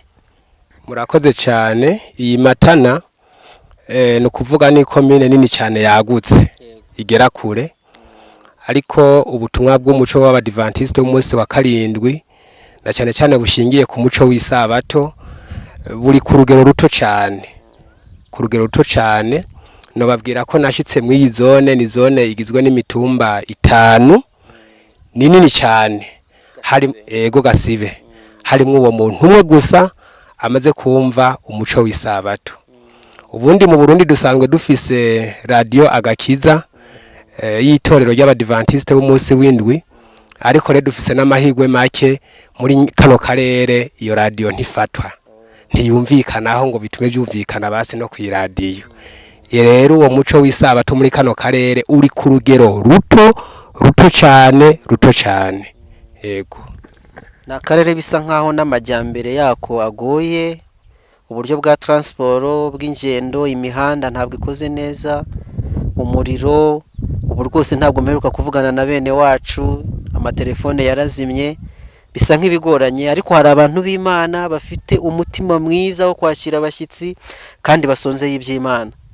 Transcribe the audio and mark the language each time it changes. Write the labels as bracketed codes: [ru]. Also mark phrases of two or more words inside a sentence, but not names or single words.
[rw] Murakoze cyane. [rn] Iyi Matana ni ukuvuga ni komine nini cyane yagutse, igera kure, ariko ubutumwa bw'umuco w'abadiventisiti umunsi wa karindwi na cyane cyane bushingiye ku muco w'isabato buri ku rugero ruto cyane. Ku rugero ruto cyane, nobabwira ko nashitse mu iyi zone, ni zone igizwe n'imitumba 5, ni nini cyane. Hari ego Gasibe, harimo uwo muntu umwe gusa amaze kumva umuco w'isabato. Ubundi mu Burundi dusanzwe dufise radio Agakiza, y'itorero ry'abadiventisite b'umunsi w'indwi, ariko rero dufise n'amahirwe make muri kano karere iyo radio ntifatwa, ntiyumvikanaho ngo bitume byumvikana basi no ku radio. Rero uwo muco w'isabato muri kano karere uri ku rugero ruto cyane. [rw] Yego. Na karere bisa nkaho n'amajyambere yako agoye, uburyo bwa transport bw'ingendo, imihanda ntabwo ikoze neza, umuriro ubu rwose ntabwo mperuka kuvugana na bene wacu, amatelefone yarazimye, bisa nk'ibigoranye, ariko hari abantu b'Imana bafite umutima mwiza wo kwakira abashyitsi kandi basonzeye iby'Imana.